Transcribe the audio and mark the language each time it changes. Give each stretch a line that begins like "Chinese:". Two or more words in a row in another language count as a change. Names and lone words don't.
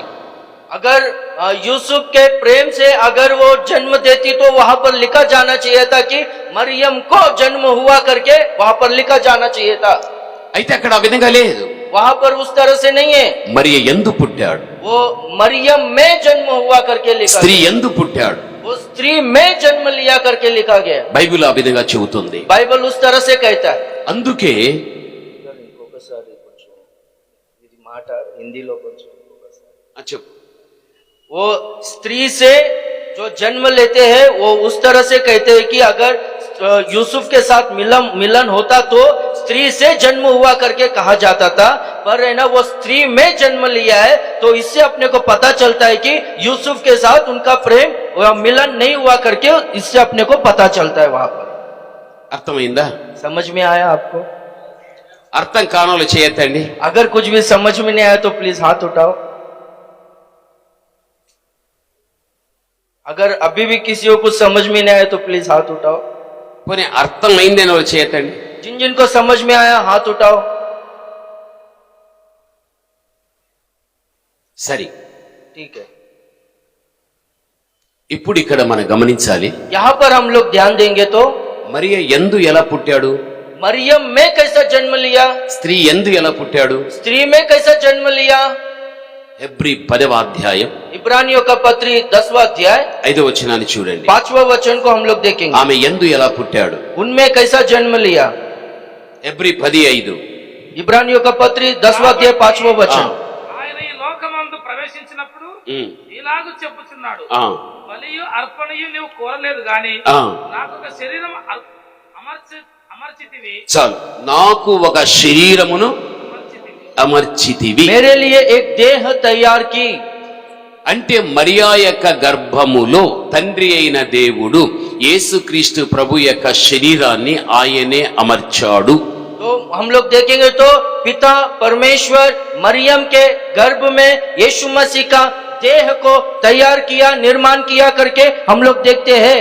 Hindi: अगर यूसुफ के प्रेम से अगर वो जन्म देती तो वहां पर लिखा जाना चाहिए था कि मरियम को जन्म हुआ करके वहां पर लिखा जाना चाहिए था।
Telugu: అయితే అక్కడ ఆ విధంగా లేదు.
Hindi: वहां पर उस तरह से नहीं है।
Telugu: మరియ యందు పుట్టాడు,
Hindi: वो मरियम में जन्म हुआ करके लिखा
Telugu: స్త్రీ
Hindi: गया।
Telugu: యందు పుట్టాడు.
Hindi: वो स्त्री में जन्म लिया करके लिखा गया।
Telugu: బైబిల్ ఆ విధంగా చెబుతుంది.
Hindi: बाइबल उस तरह से कहता है।
Telugu: అందుకే
Hindi: हिंदी लोग
Telugu: చెప్పు.
Hindi: वो स्त्री से जो जन्म लेते हैं वो उस तरह से कहते हैं कि अगर यूसुफ के साथ मिलन होता तो स्त्री से जन्म हुआ करके कहा जाता था, पर है ना वो स्त्री में जन्म लिया है तो इससे अपने को पता चलता है कि यूसुफ के साथ उनका प्रेम मिलन नहीं हुआ करके इससे अपने को पता चलता है। वहां पर
Telugu: అర్థమైందా?
Hindi: समझ में आया आपको?
Telugu: అర్థం కానోళ్ళు చేయొద్దండి.
Hindi: अगर कुछ भी समझ में नहीं आया तो प्लीज हाथ उठाओ। अगर अभी भी किसी को कुछ समझ में नहीं आया तो प्लीज हाथ उठाओ।
Telugu: పోనీ అర్థమైందని వాళ్ళు చేయొద్దండి.
Hindi: जिन जिनको समझ में आया हाथ उठाओ।
Telugu: సరే,
Hindi: ठीक है।
Telugu: ఇప్పుడు ఇక్కడ మనం గమనించాలి.
Hindi: यहाँ पर हम लोग ध्यान देंगे तो
Telugu: మరియ యందు ఎలా పుట్టాడు?
Hindi: मरियम में कैसा जन्म लिया?
Telugu: స్త్రీ యందు ఎలా పుట్టాడు?
Hindi: स्त्री में कैसा जन्म लिया?
Telugu: హెబ్రీ 10వ అధ్యాయం
Hindi: इब्रानियों का पत्री 10वां अध्याय
Telugu: 5వ వచనాన్ని చూడండి.
Hindi: 5वां वचन को हम लोग देखेंगे।
Telugu: ఆమె యందు ఎలా పుట్టాడు?
Hindi: उनमें कैसा जन्म लिया?
Telugu: హెబ్రీ 10:5.
Hindi: इब्रानियों का पत्री 10वां अध्याय 5वां वचन।
Telugu: ఆయన ఈ లోక పరలోకమందు ప్రవేశించినప్పుడు ఉమ్, ఇలాగూ చెప్పుచున్నాడు, ఆ, బలియు అర్పణయు నీవు కోరలేదు గాని ఆ. నాకు ఒక శరీరం అమర్చితివి చాలు. నాకు ఒక శరీరమును అమర్చితివి.
Hindi: मेरे लिए एक देह तैयार की।
Telugu: అంటే మరియా యొక్క గర్భములో తండ్రి అయిన దేవుడు యేసుక్రీస్తు ప్రభు యొక్క శరీరాన్ని ఆయనే అమర్చాడు.
Hindi: तो हम लोग देखेंगे तो पिता परमेश्वर मरियम के गर्भ में यीशु मसीह का देह को तैयार किया, निर्माण किया करके हम लोग देखते हैं।